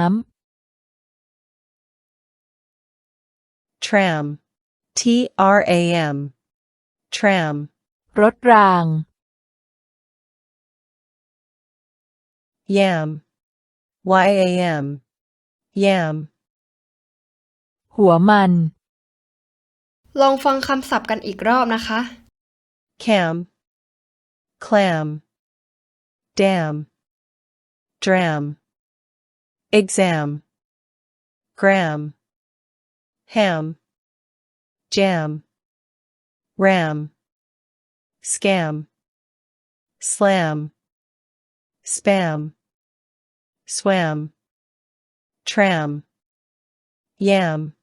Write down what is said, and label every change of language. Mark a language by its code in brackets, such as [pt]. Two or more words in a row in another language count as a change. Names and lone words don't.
[en] Tram TRAM Tram [th] ำ รถราง [en] Yam YAM Yam [th] หัวมัน ลองฟังคำศัพท์กันอีกรอบนะคะ [en] Cam Clam Dam Dram Exam Gram Ham Jam Ram Scam Slam Spam Swam Tram Yam